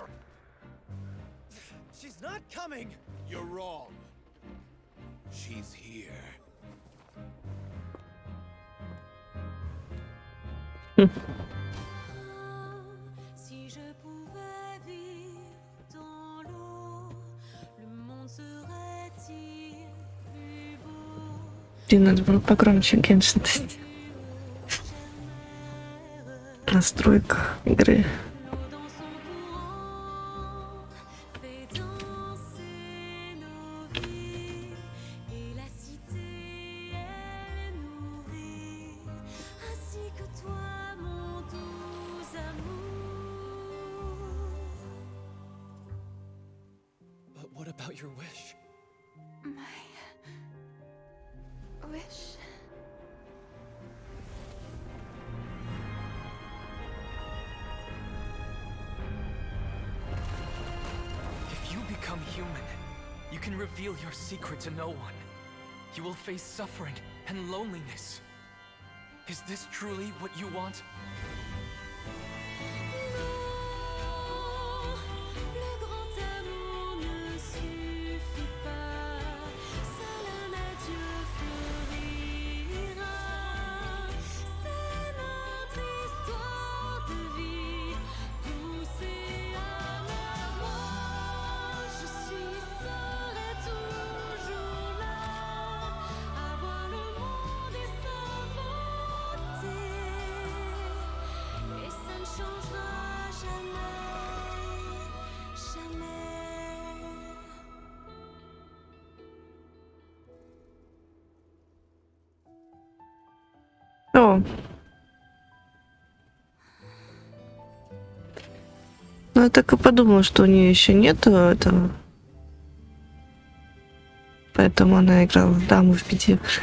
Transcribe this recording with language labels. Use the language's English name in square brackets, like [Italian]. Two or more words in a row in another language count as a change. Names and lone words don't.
[English] She's not coming! You're wrong. She's here. [French] Si je pouvais vivre dans l'eau, le monde serait-il plus beau? [Russian] Блин, надо было погромче Геншин. Настройка игры. [French] L'eau dans son courant fait danser nos vies et la cité est nourrie, ainsi que toi, mon doux amour. [English] But what about your wish? My wish. If you become human, you can reveal your secret to no one. You will face suffering and loneliness. Is this truly what you want? [French] Le grand amour ne suffit pas, seul un adieu fleurira. C'est notre histoire de vie, douce et amère. Moi, je suis, serai toujours là, à voir le monde et sa beauté. Et ça ne changera jamais, jamais. О. [Russian] Ну, я так и подумала, что у нее еще нету этого. Поэтому она играла в даму в пяти.